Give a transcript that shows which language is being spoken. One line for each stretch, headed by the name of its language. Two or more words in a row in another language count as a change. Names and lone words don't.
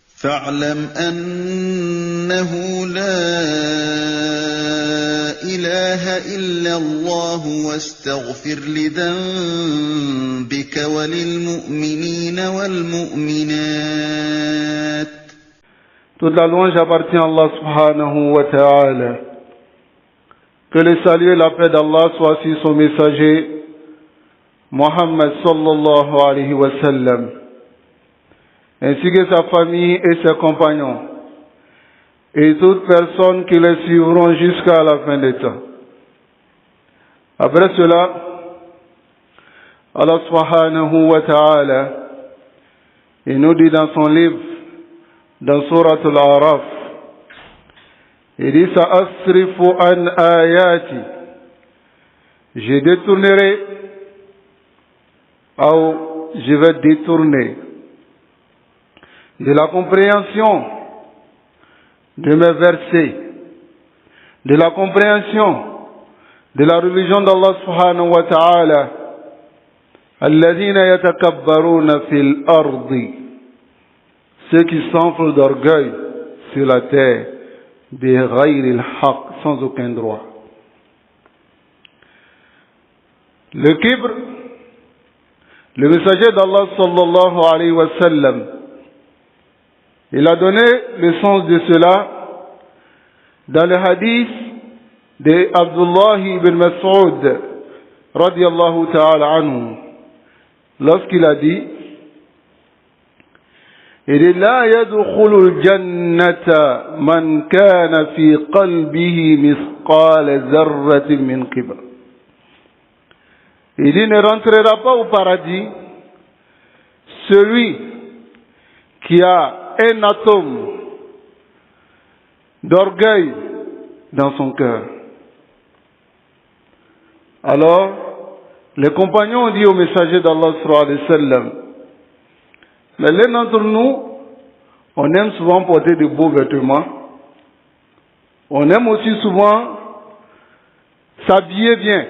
Arabic: فاعلم أنه لا إله إلا الله واستغفر لذنبك وللمؤمنين والمؤمنات.
French: Toute la louange appartient à Allah subhanahu wa ta'ala. Que le salut et la paix d'Allah soient sur son messager, Muhammad
Arabic: صلى الله عليه وسلم,
French: ainsi que sa famille et ses compagnons, et toutes personnes qui les suivront jusqu'à la fin des temps. Après cela, Allah
Arabic: سبحانه وتعالى,
French: il nous dit dans son livre, dans Surat Al-A'raf, il dit
Arabic: سأصرف عن آياتي,
French: je détournerai, ou je vais détourner de la compréhension de mes versets, de la compréhension de la religion d'Allah
Arabic: سبحانه وتعالى, الذين يتكبرون في الأرض,
French: ceux qui s'enflent d'orgueil sur la terre,
Arabic: بغير الحق,
French: sans aucun droit. Le kibr, le messager d'Allah
Arabic: صلى الله عليه وسلم,
French: il a donné le sens de cela dans le hadith de Abdullah ibn Mas'ud
Arabic: رضي الله تعالى عنه,
French: lorsqu'il a dit,
Arabic: il dit لا يدخل الجنة من كان في قلبه مثقال ذرة من كبر.
French: Il dit ne rentrera pas au paradis celui qui a un atome d'orgueil dans son cœur. Alors, les compagnons ont dit au messager d'Allah
Arabic: صلى الله عليه وسلم,
French: mais l'un d'entre nous, on aime souvent porter de beaux vêtements, on aime aussi souvent s'habiller bien.